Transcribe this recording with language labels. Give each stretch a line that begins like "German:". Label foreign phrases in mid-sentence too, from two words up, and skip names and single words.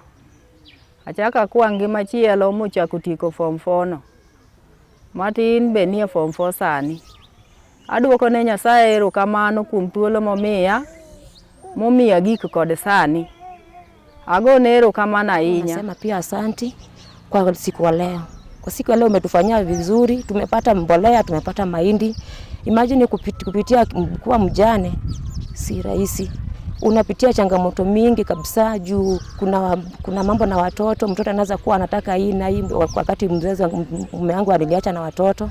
Luo (Kenya and Tanzania): Achaka kwa ngima chielo mochako tieko form 4 no. Matin be nie form 4 sani. Aduoko ne Nyasaye erokamano kuom thuolo momiya gik kod sani. Agone erokamano ahinya.
Swahili: Nasema pia asante kwa siku ya leo. Kwa siku ya leo umetufanyia vizuri, tumepata mbolea, tumepata mahindi. Imagine kupitia kuwa mjane si rahisi. Unapitia changamoto mingi kabisa juu kuna mambo na watoto, mtoto anaweza kuwa anataka hii na hii wakati mzazi mume wangu aliniacha na watoto.